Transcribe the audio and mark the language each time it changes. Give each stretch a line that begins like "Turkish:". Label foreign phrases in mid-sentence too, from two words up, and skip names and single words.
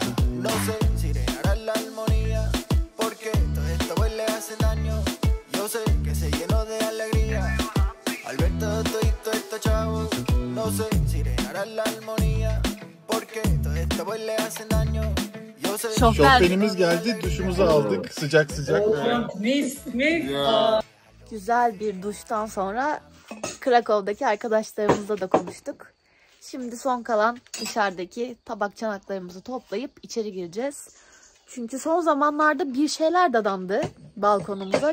Spanish: No sé si llenará la armonía, porque todo esto pues le hace daño. Yo sé que se llenó de alegría al ver todo esto, chavos. No sé si llenará la armonía, porque todo esto pues le hacen daño. Yo sé.
Turkish: Şofbenimiz geldi, duşumuzu aldık. Sıcak sıcak. Mis. Güzel bir duştan sonra Krakow'daki arkadaşlarımızla da konuştuk. Şimdi son kalan dışarıdaki tabak çanaklarımızı toplayıp içeri gireceğiz. Çünkü son zamanlarda bir şeyler dadandı balkonumuza.